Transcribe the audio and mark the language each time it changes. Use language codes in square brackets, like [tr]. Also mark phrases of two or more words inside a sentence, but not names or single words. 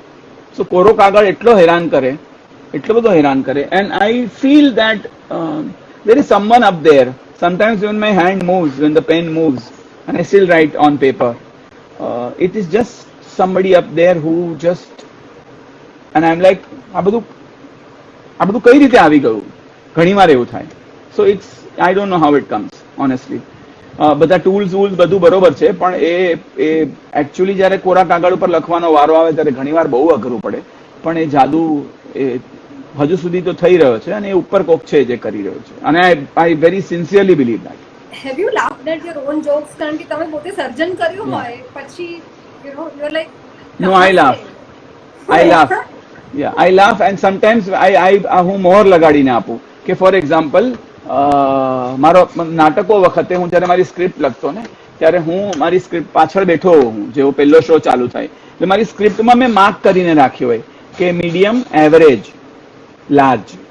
[en] So [gu] કોરો કાગળ એટલો બધો હેરાન કરે [en] and I feel that there is someone up there. Sometimes when my hand moves, when the pen moves and I still write on paper, it is just somebody up there who just, and I'm like [gu] આ બધું કઈ રીતે આવી ગયું ઘણીવાર એવું થાય. [en] So it's, I don't know how it comes honestly. [gu] બધા ટૂલ્સ બધું બરોબર છે પણ એ એકચ્યુઅલી જયારે કોરા કાગળ ઉપર લખવાનો વારો આવે ત્યારે ઘણીવાર બહુ અઘરું પડે પણ એ જાદુ એ હજુ સુધી તો થઈ રહ્યો છે અને એ ઉપર કોક છે જે કરી રહ્યો છે અને [en] I very sincerely believe that. Have you laughed at your own jokes [gu] કારણ કે તમે પોતે સર્જન કર્યું હોય પછી [en] you know you are like No I laugh I laugh and sometimes [gu] હું મોહર લગાડીને આપું કે [en] for example [gu] મારો નાટકો વખતે હું જયારે મારી સ્ક્રિપ્ટ લખતો ને ત્યારે હું મારી સ્ક્રિપ્ટ પાછળ બેઠો હું જેવો પહેલો શો ચાલુ થાય એટલે મારી સ્ક્રિપ્ટમાં મેં માર્ક કરીને રાખ્યો હોય કે [en] medium, average, large,